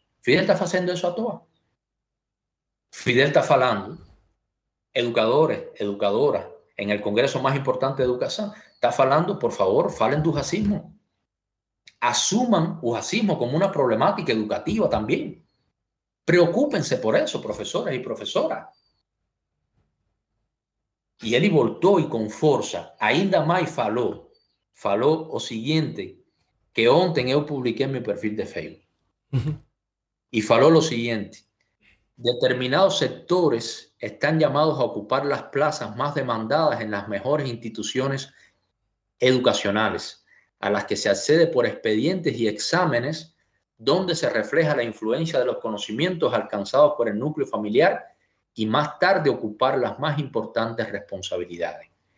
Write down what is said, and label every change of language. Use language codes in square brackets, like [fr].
[es] Fidel está haciendo eso a todas. Fidel está falando, educadores, educadoras, en el Congreso más importante de educación, está falando, por favor, falen del racismo. Asuman el racismo como una problemática educativa también. Preocúpense por eso, profesores y profesoras. [pt] Y ele voltou e com força, ainda mais falou o seguinte, que ontem eu publiquei meu perfil de Facebook. [es] Y falou lo siguiente: determinados sectores están llamados a ocupar las plazas más demandadas en las mejores instituciones educacionales, a las que se accede por expedientes y exámenes, donde se refleja la influencia de los conocimientos alcanzados por el núcleo familiar y más tarde ocupar las más importantes responsabilidades.